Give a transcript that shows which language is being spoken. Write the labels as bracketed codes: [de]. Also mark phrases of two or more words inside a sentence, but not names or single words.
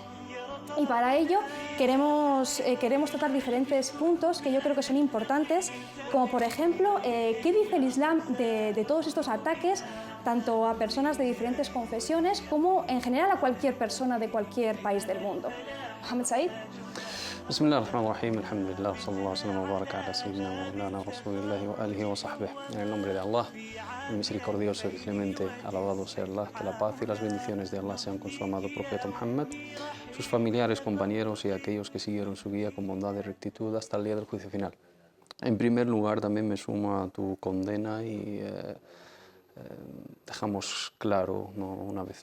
[es] Y para ello queremos tratar diferentes puntos que yo creo que son importantes, como por ejemplo, ¿qué dice el Islam de todos estos ataques, tanto a personas de diferentes confesiones como en general a cualquier persona de cualquier país del mundo? Mohamed Said. [ar] بسم الله الرحمن الرحيم، الحمد لله، صلى الله عليه وبارك على سيدنا مولانا رسول الله وآله وصحبه. [es] En el nombre de Allah, el misericordioso y clemente, alabado sea Allah, que la paz y las bendiciones de Allah sean con su amado profeta Muhammad, sus familiares, compañeros y aquellos que siguieron su guía con bondad y rectitud hasta el día del juicio final. En primer lugar, también me sumo a tu condena y dejamos claro, ¿no?, una vez